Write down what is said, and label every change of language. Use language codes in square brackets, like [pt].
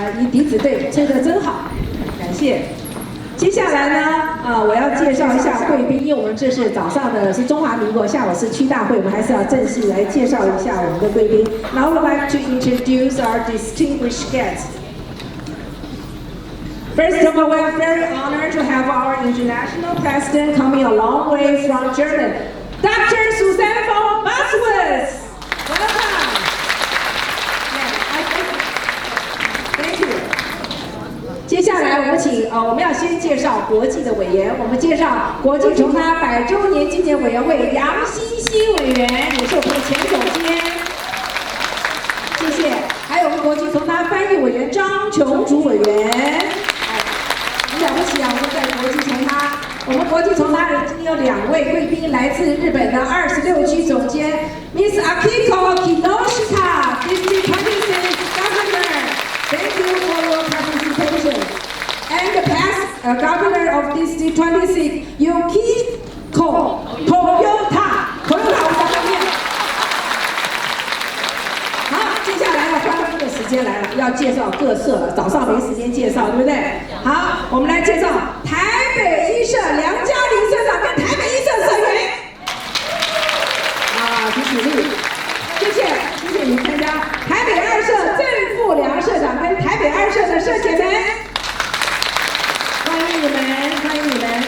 [zh] 笛子队吹得真好，感谢。接下来呢，我要介绍一下贵宾，因为我们这是早上的是中华民国，下午是区大会，我们还是要正式来介绍一下我们的贵宾。 [en] Now I would like to introduce our distinguished guests. First of all, we're very honored to have our international president coming a long way from Germany, Dr.Susanne from Bassewitz. Welcome. Thank you. [zh] 接下来我们要先介绍国际的委员，我们介绍国际崇她100周年纪念委员会杨欣欣委员，也是我们的前总监，谢谢。还有我们国际崇她翻译委员张琼竹委员，很了不起啊！我们在国际崇她，我们国际崇她人今天有2位贵宾，来自日本的26区总监 Miss Akiko Kinoshita, District 26 Governor. [en] Thank you for your participation. And the past Governor of District 26, Yukiko Toyota. [zh] 我们在后面。好，接下来要3分钟的时间来了，要介绍各社了。早上没时间介绍，对不对？好，我们来介绍台北一社梁嘉玲社长跟台北一社社员。请起立，谢谢你参加台北2社郑富良社长跟台北2社的社姐们，欢迎你们！